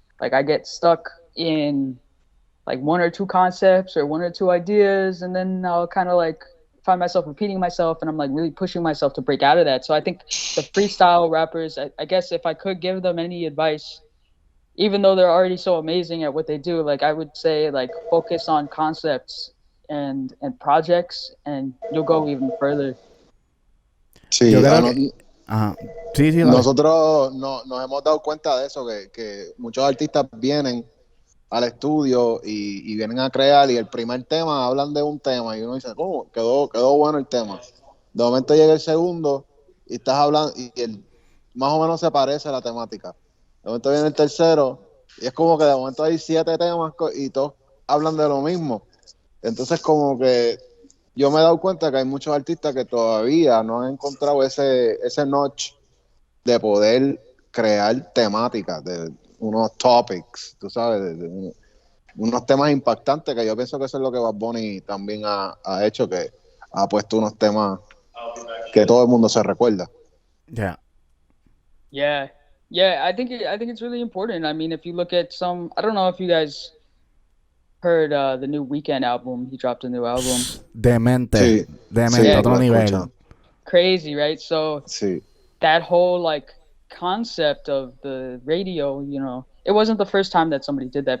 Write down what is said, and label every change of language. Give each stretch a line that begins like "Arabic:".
English: Like I get stuck in like one or two concepts or one or two ideas, and then I'll kind of like find myself repeating myself, and I'm like really pushing myself to break out of that. So I think the freestyle rappers, I guess if I could give them any advice, even though they're already so amazing at what they do, like I would say like focus on concepts and projects, and you'll go even further.
Spanish: Sí, Yo creo que... Ajá. Sí, dale. Nosotros nos hemos dado cuenta de eso, que muchos artistas vienen al estudio y vienen a crear, y el primer tema hablan de un tema y uno dice, ¿cómo? Quedó bueno el tema. De momento llega el segundo y estás hablando y más o menos se parece a la temática. De momento viene el tercero y es como que de momento hay 7 temas y todos hablan de lo mismo. Entonces como que yo me he dado cuenta que hay muchos artistas que todavía no han encontrado ese notch de poder crear temáticas, de unos topics, tú sabes, de unos temas impactantes, que yo pienso que eso es lo que Bad Bunny también ha hecho, que ha puesto unos temas que todo el mundo se recuerda.
English: Yeah, I think it's really important. I mean, if you look at some, I don't know if you guys heard the new Weekend album. He dropped a new album.
Spanish: Demente. Sí, Demente, sí, otro nivel.
English: Crazy, right? So
Spanish: sí.
English: That whole like concept of the radio, you know, it wasn't the first time that somebody did that.